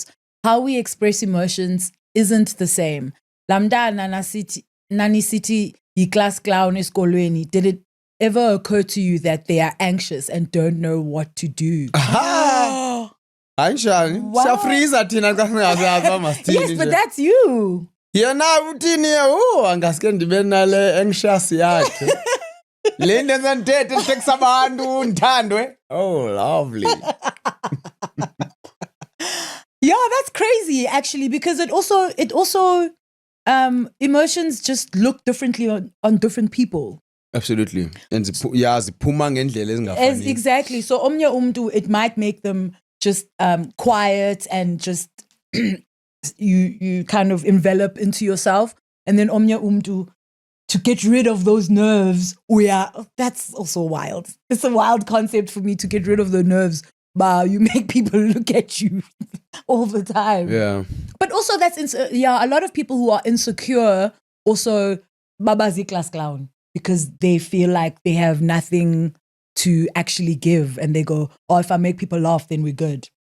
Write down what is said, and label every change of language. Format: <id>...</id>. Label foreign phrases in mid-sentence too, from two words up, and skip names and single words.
<en>How we express emotions isn't the same.</en> <xh>Lamda Nani City,</xh> <en>class clown</en> <xh>esikolweni.</xh> <en>Did it ever occur to you that they are anxious and don't know what to do? Wow. Yes, but that's you.</en> <xh>Yena uthini angaske ndibe nale anxious yakhe. Le nto ngandithethe nditekisa abantu ndithandwe.</xh> <en>Oh, lovely. Yeah, that's crazy actually, because it also emotions just look differently on different people. Absolutely. And</en> <xh>ziphuma ngendlela ezingafani.</xh> <en>Exactly.</en> <xh>So omnye umntu,</xh> <en>it might make them just quiet and just you kind of envelop into yourself, and then</en> <xh>omnye umntu,</xh> <en>to get rid of those nerves, that's also wild. It's a wild concept for me, to get rid of the nerves. But you make people look at you all the time. Yeah. But also a lot of people who are insecure also babazi class clown because they feel like they have nothing to actually give, and they go, oh, if I make people laugh, then we're good.</en>